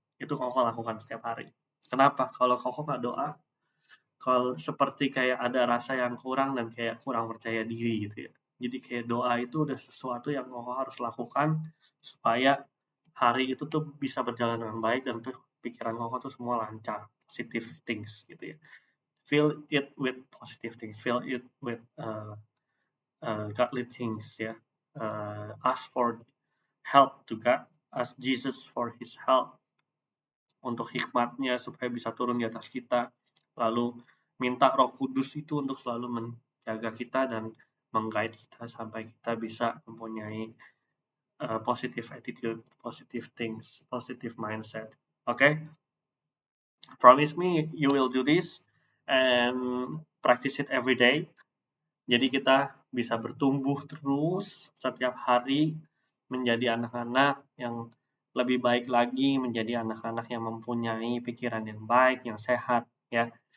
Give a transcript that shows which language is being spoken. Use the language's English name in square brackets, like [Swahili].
[Indonesian] Itu Koko lakukan setiap hari. Kenapa? Kalau Koko nggak doa, kalau seperti kayak ada rasa yang kurang dan kayak kurang percaya diri gitu ya. Jadi kayak doa itu udah sesuatu yang Koko harus lakukan supaya hari itu tuh bisa berjalan dengan baik dan pikiran Koko tuh semua lancar, [English] positive things [Indonesian] gitu ya. [English] Fill it with positive things, fill it with godly things ya. Ask for help to God, ask Jesus for His help [Indonesian] untuk hikmatnya supaya bisa turun di atas kita, lalu minta Roh Kudus itu untuk selalu menjaga kita dan meng-guide kita sampai kita bisa mempunyai [English] positive attitude, positive things, positive mindset. Okay? Promise me you will do this and practice it every day. [Indonesian] Jadi kita bisa bertumbuh terus setiap hari menjadi anak-anak yang lebih baik lagi, menjadi anak-anak yang mempunyai pikiran yang baik, yang sehat, ya.